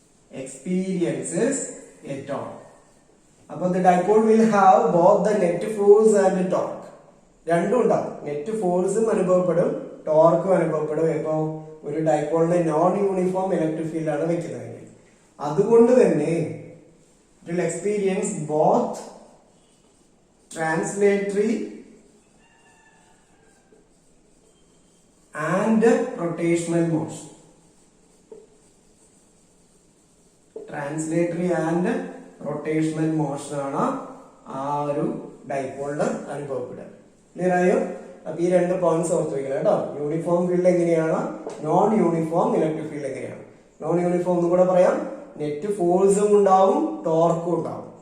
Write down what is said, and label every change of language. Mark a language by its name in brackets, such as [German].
[English] experiences a torque. അപ്പൊ the dipole will have both the net force and torque. [Malayalam] രണ്ടും ഉണ്ടാവും. Net ഫോഴ്സും അനുഭവപ്പെടും, ടോർക്കും അനുഭവപ്പെടും. ഇപ്പോ ഒരു ഡൈപോളിന്റെ നോൺ യൂണിഫോം ഇലക്ട്രിക് ഫീൽഡ് ആണ് വെക്കുന്നതെങ്കിൽ. അതുകൊണ്ട് തന്നെ [English] it will experience both translatory and rotational motion. [Malayalam] Translatory and rotational motion ആണ് ആ ഒരു ഡൈപോളിന് അനുഭവപ്പെടുക. ക്ലിയർ ആയോ? അപ്പൊ ഈ രണ്ട് പോയിന്റ്സ് ഓർത്ത് വെക്കണം കേട്ടോ. യൂണിഫോം ഫീൽഡ് എങ്ങനെയാണ്, നോൺ യൂണിഫോം ഇലക്ട്രിക് ഫീൽഡ് എങ്ങനെയാണ്. നോൺ യൂണിഫോം എന്ന് കൂടെ പറയാം, നെറ്റ് ഫോഴ്സും ഉണ്ടാവും, ടോർക്കും ഉണ്ടാവും.